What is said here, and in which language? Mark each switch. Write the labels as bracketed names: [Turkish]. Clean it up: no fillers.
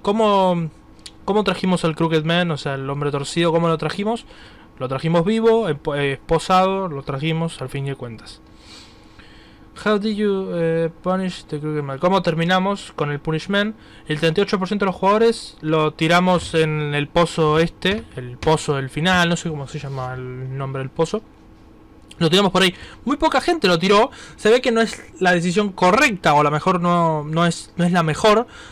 [Spanish] ¿Cómo trajimos al Crooked Man? O sea, el hombre torcido, ¿cómo lo trajimos? Lo trajimos vivo, esposado, lo trajimos al fin de cuentas. [English] How did you punish the Crooked Man? [Spanish] ¿Cómo terminamos con el punishment? El 38% de los jugadores lo tiramos en el pozo este, el pozo del final, no sé cómo se llama el nombre del pozo. Lo tiramos por ahí. Muy poca gente lo tiró. Se ve que no es la decisión correcta, o a lo mejor no es la mejor.